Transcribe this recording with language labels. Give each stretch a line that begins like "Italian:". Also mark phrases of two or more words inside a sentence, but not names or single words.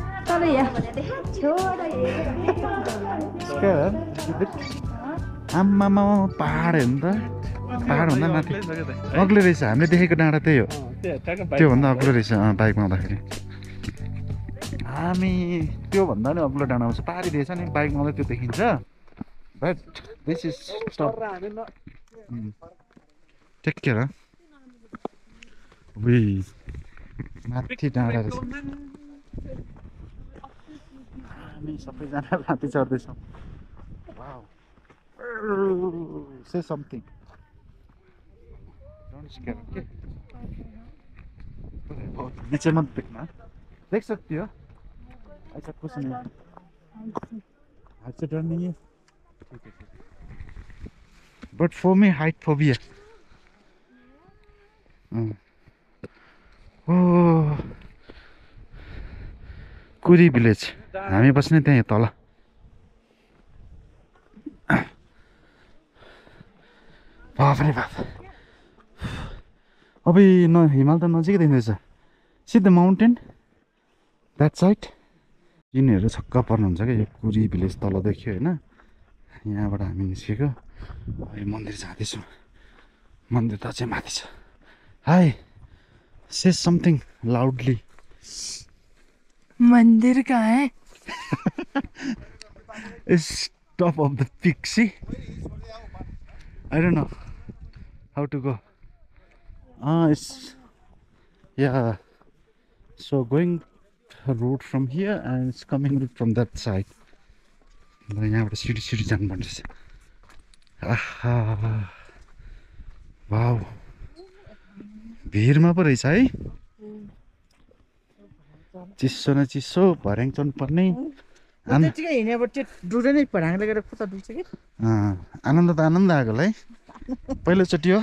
Nepali: आम्मामा पहाड हेर्नु त पहाड भन्दा माथि अग्लो रहेछ हामीले देखेको डाँडा त्यही हो त्योभन्दा अग्लो रहेछ बाइकमा आउँदाखेरि हामी त्योभन्दा नि अग्लो डाँडा आउँछ पारी दिएछ नि बाइकमा आउँदा त्यो देखिन्छ
English: but this is stop take care
Nepali: माथि डाँडा रहेछ हामी सबैजना माथि चढ्दैछौँ
English: say something
Hindi: नीचे मत देखना देख सकती हो ऐसा कुछ नहीं हाथ से डर नहीं है ठीक है
English: but for me height phobia
Nepali: कुरी भिलेज हामी बस्ने त्यही तल बाफ रे बाफ अब हिमाल त नजिकै देखिँदैछ
English: see the mountain that side
Nepali: यिनीहरू छक्क पर्नुहुन्छ क्या यो कुरी भिलेज तल देख्यो होइन यहाँबाट हामी निस्केको यो मन्दिर जाँदैछौँ मन्दिर त चाहिँ माथि छ
English: hi say something loudly
Hindi: मंदिर कहाँ है
English: it's top of the peak see I don't know how to go. It's yeah. So going a route from here and it's coming route from that side.
Nepali: यहाँबाट सिडी जानुपर्ने रहेछ आहा वाउ भिरमा पो रहेछ है चिसो न चिसो भर्याङ चढ्नुपर्ने आनन्द त आनन्द आएको है पहिलोचोटि हो